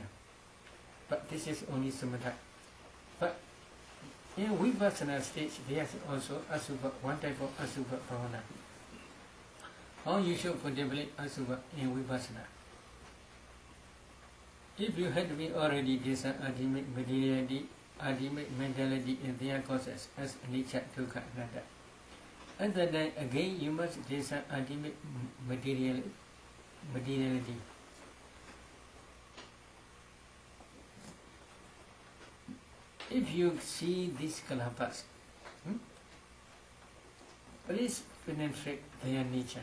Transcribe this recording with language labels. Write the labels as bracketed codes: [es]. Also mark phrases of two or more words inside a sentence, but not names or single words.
[en] But this is only samatha. But in vipassana stage, there is also asubha, one type of [pi] asubha bhavana. [en] How you should contemplate asubha in vipassana. If you had been already discerned ultimate materiality, ultimate mentality in their causes as [pi] anicca, dukkha, anatta, [en] and then again you must discern ultimate materiality. If you see these kalapas, please penetrate their nature.